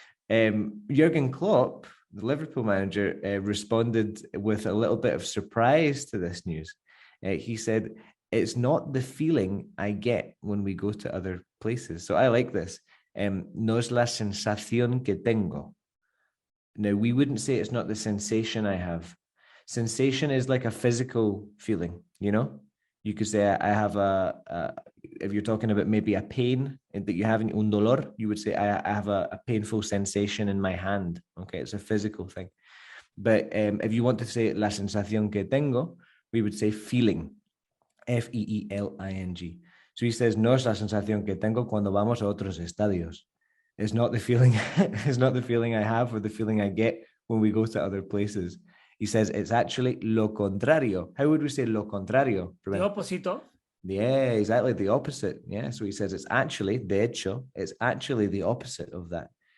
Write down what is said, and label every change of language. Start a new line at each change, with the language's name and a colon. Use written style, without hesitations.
English: Jurgen Klopp, the Liverpool manager, responded with a little bit of surprise to this news. He said, it's not the feeling I get when we go to other places. So I like this.
Spanish: No es la sensación que tengo.
English: Now, we wouldn't say it's not the sensation I have. Sensation is like a physical feeling, you know? You could say I have if you're talking about maybe a pain that you have in
Spanish: un dolor,
English: you would say I have a painful sensation in my hand. Okay, it's a physical thing. But if you want to say
Spanish: la sensación que tengo,
English: we would say feeling, F-E-E-L-I-N-G. So he says,
Spanish: no es la sensación que tengo cuando vamos a otros estadios.
English: It's not the feeling, it's not the feeling I have or the feeling I get when we go to other places. He says it's actually
Spanish: lo contrario.
English: How would we say lo contrario? The opposite. Yeah, exactly. The opposite. Yeah. So he says it's actually,
Spanish: de hecho,
English: it's actually the opposite of that.